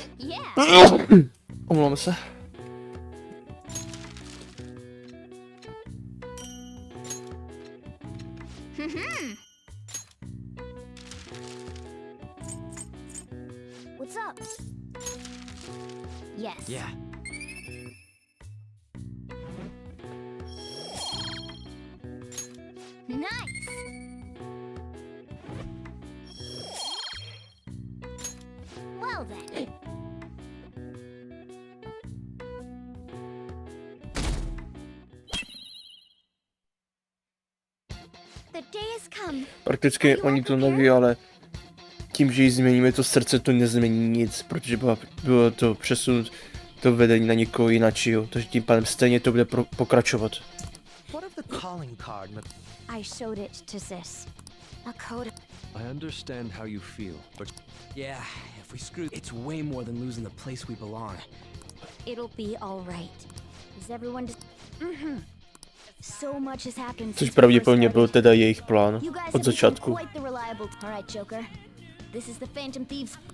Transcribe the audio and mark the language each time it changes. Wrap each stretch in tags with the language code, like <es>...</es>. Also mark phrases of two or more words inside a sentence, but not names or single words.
<cs>Omlouvám se.</cs> <en>What's up? Yes. Yeah. Nice. Well then. The day has come.</en> <cs>Prakticky oni to neví, ale tím, že jí změníme to srdce, to nezmění nic, protože bylo to přesunut to vedení na někoho jiného, takže tím pádem stejně to bude pokračovat.</cs> <en>What of the calling card? I showed it to Sis. A code. I understand how you feel, but Yeah, if we screw, it's way more than losing the place we belong. It'll be all right. Is everyone So much has happened.</en> <cs>Což pravděpodobně byl teda jejich plán od začátku.</cs> <en>Alright, Joker. This is the Phantom Thieves.</en>